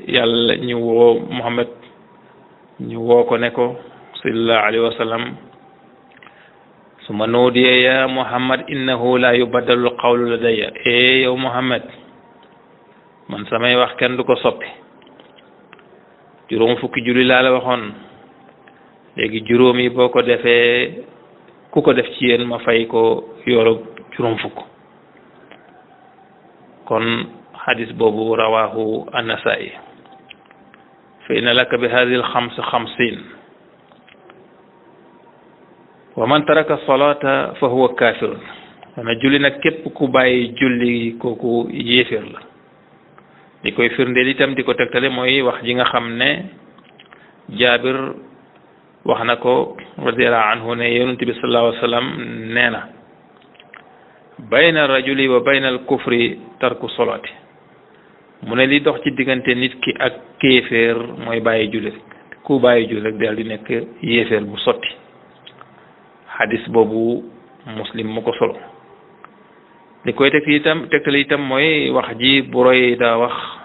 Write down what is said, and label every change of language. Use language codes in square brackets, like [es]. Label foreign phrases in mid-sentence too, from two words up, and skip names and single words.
[wo] yàlla ñu woo Muhammad ñu woo ko ne ko [ar] صلى الله عليه وسلم ثم نودي يا محمد إنه لا يبدل القول لدي [wo] yow Muhammad man samay wax kenn du ko soppi juróom fukki julli laa la waxoon léegi juróom yi boo ko defee ku ko def ci yéen ma fay ko yoolu juróom fukk kon xadis boobu [ar] رواه النسائي فإن لك بهذه الخمس خمسين ومن ترك الصلاة فهو كافر [wo] dana julli nag képp ku bàyyi julli kooku yéeféer la di koy firndeel itam di ko tegtale mooy wax ji nga xam ne Jaabir wax na ko [ar] رضي الله عنه [wo] ne yonent bi [ar] صلى الله عليه وسلم [wo] nee na [ar] بين الرجل وبين الكفر ترك الصلاة [wo] mu ne li dox ci diggante nit ki ak kéeféer mooy bàyyi julli ku bàyyi julli rek daal di nekk yéeféer bu sotti xadis boobu Muslim mu ko solo li koy tegtali itam mooy wax ji Burayda wax